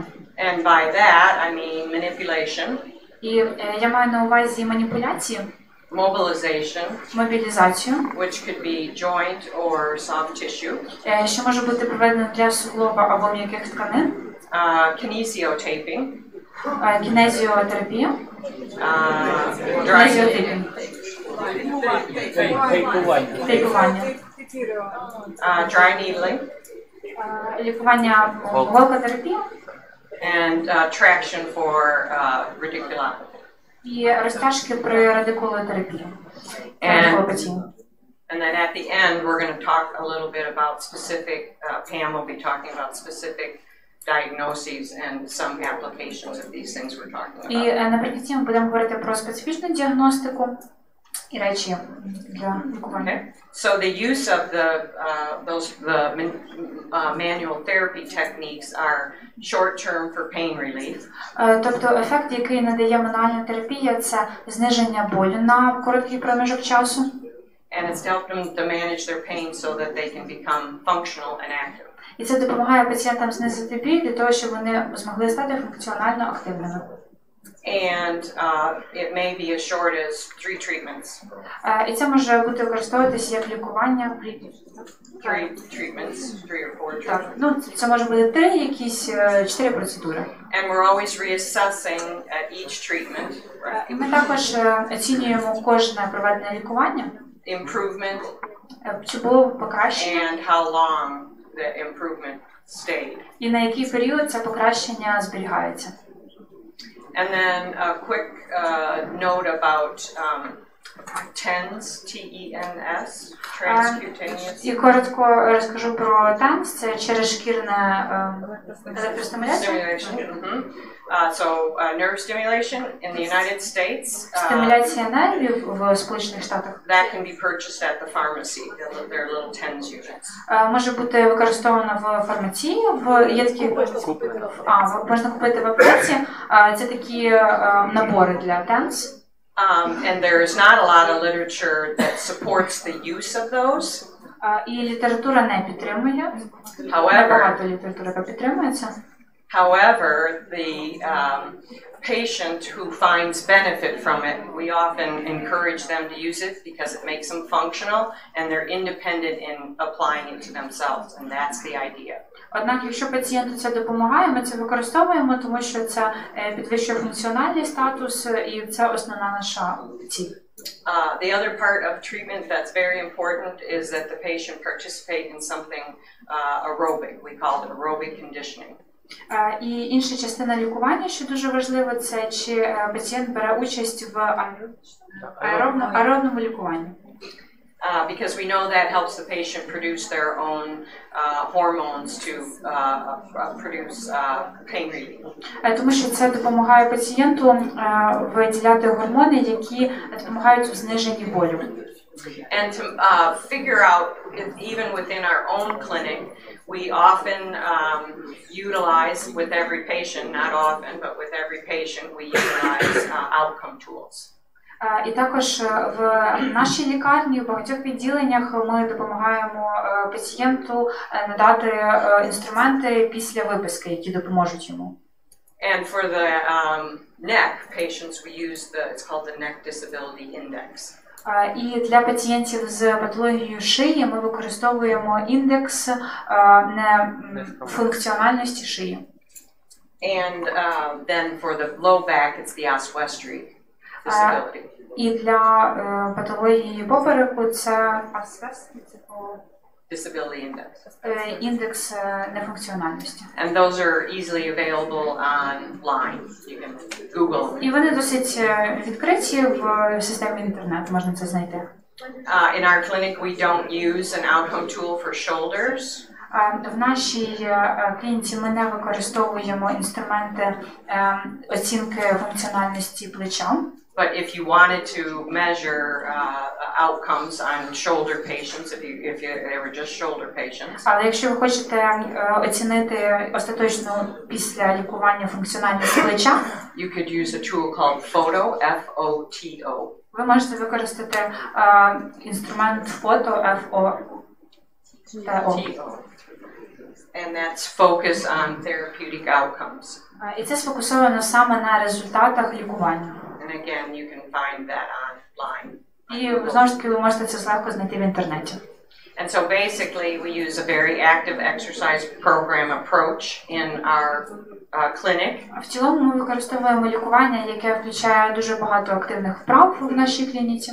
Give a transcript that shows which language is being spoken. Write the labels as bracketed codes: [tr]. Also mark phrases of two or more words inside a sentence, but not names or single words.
[en] And by that I mean manipulation. [uk] І я маю на увазі маніпуляції, [en] mobilization, [uk] мобілізацію, [en] which could be joint or soft tissue, [uk] що може бути проведено для суглоба або м'яких тканин, [en] kinesiotaping, [uk] кінезіотерапія, тейпування, [en] dry needling, [uk] лікування голкотерапія, [en] and traction for radiculopathy. [uk] І розтяжки при радикулотерапії. [en] And then at the end, we're going to talk a little bit about specific, Pam will be talking about specific diagnoses and some applications of these things we're talking about. [uk] І наприкінці ми будемо говорити про специфічну діагностику і речі для лікування. [en] So the use of the manual therapy techniques are short-term for pain relief. [uk] Тобто ефект, який надає мануальна терапія, це зниження болю на короткий проміжок часу. [en] And it's helped them to manage their pain so that they can become functional and active. [uk] І це допомагає пацієнтам знизити біль для того, щоб вони змогли стати функціонально активними. [en] And it may be as short as 3 treatments. [uk] І це може бути використовуватися як лікування. [en] 3 treatments, 3 or 4 treatments. [uk] Так, це може бути 3 якісь 4 процедури. [en] And we're always reassessing at each treatment. [uk] І ми також оцінюємо кожне проведене лікування. [en] Improvement. [uk] Чи було покращення? [en] And how long the improvement stayed. [uk] І на який період це покращення зберігається. [en] And then a quick note about TENS, T-E-N-S, transcutaneous. [uk] І коротко розкажу про TENS, це черезшкірна електростимуляція. [en] Nerve stimulation in the United States. [uk] Стимуляція нервів в Сполучених Штатах. [en] That can be purchased at the pharmacy. There are little TENS units. [uk] Може бути використовано в фармації. Є такі можна купити в аптеці. Це такі набори для TENS. [en] And there is not a lot of literature that supports the use of those. [uk] І література не підтримує. [en] However, [uk] література, яка підтримується. [en] However, the patient who finds benefit from it, we often encourage them to use it because it makes them functional and they're independent in applying it to themselves, and that's the idea. [uk] Однак, якщо пацієнту це допомагає, ми це використовуємо, тому що це підвищує функціональний статус, і це основна наша ціль. [en] The other part of treatment that's very important is that the patient participate in something aerobic. We call it aerobic conditioning. [uk] І інша частина лікування, що дуже важливо, це чи пацієнт бере участь в аеробному лікуванні. [en] Because we know that helps the patient produce their own hormones to produce pain relief. [uk] Тому що це допомагає пацієнту виділяти гормони, які допомагають у зниженні болю. [en] And to figure out, even within our own clinic, we often utilize with every patient, not often, but with every patient, we utilize outcome tools. [uk] І також в нашій лікарні, в багатьох відділеннях ми допомагаємо пацієнту надати інструменти після виписки, які допоможуть йому. [en] And for the neck patients, we use it's called the Neck Disability Index. [uk] І для пацієнтів з патологією шиї ми використовуємо індекс нефункціональності шиї. [en] And then for the low back, it's the oswestry disability. [uk] І для патології попереку це [en] Disability index. [uk] Індекс нефункціональності. [en] And those are easily available online. You can Google. [uk] І вони досить відкриті в системі інтернету, можна це знайти. [en] In our clinic, we don't use an outcome tool for shoulders. [uk] В нашій клініці ми не використовуємо інструменти оцінки функціональності плеча. [en] But if you wanted to measure outcomes on shoulder patients, if they were just shoulder patients. [uk] Але якщо ви хочете оцінити остаточно після лікування функціональність плеча, [en] you could use a tool called FOTO, F-O-T-O. [uk] Ви можете використати інструмент фото, [en] F-O-T-O. And that's focused on therapeutic outcomes. [uk] І це сфокусовано саме на результатах лікування. [en] And again, you can find that online. [uk] І знову ж таки ви можете це легко знайти в інтернеті. [en] And so basically we use a very active exercise program approach in our clinic. [uk] В цілому ми використовуємо лікування, яке включає дуже багато активних вправ в нашій клініці.